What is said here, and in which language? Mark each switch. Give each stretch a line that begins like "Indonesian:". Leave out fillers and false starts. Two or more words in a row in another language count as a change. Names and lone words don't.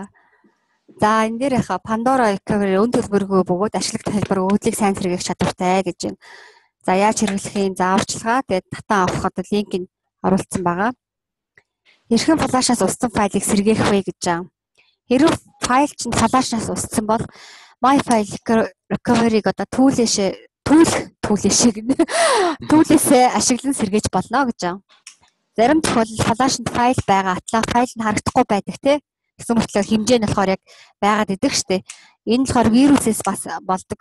Mongolian: За энэ дээр яхаа Pandora recovery өн төлбөргүй бөгөөд ашиглах хэлбэр өгөгдлийг сайн сэргээх чадвартай гэж байна. За яаж хэрэглэхийн зааварчилгаа тэгээд татан авах одоо линкийг оруулсан байгаа. Хэрхэн флашаас уссан файлыг сэргээх вэ гэж байна. Хэрвээ файл чинь флашаас уссан бол my file recovery-г одоо түүлээсээ ашиглан сэргээж болно гэж байна. Зарим тохиолдолд флашнд файл байгаа атлаа файл нь харагдахгүй байдаг тийм. Гэсэн мэтлэр хэмжээ нь болохоор яг байгаад идэг штеп. Энэ болохоор вирусээс бас болдог.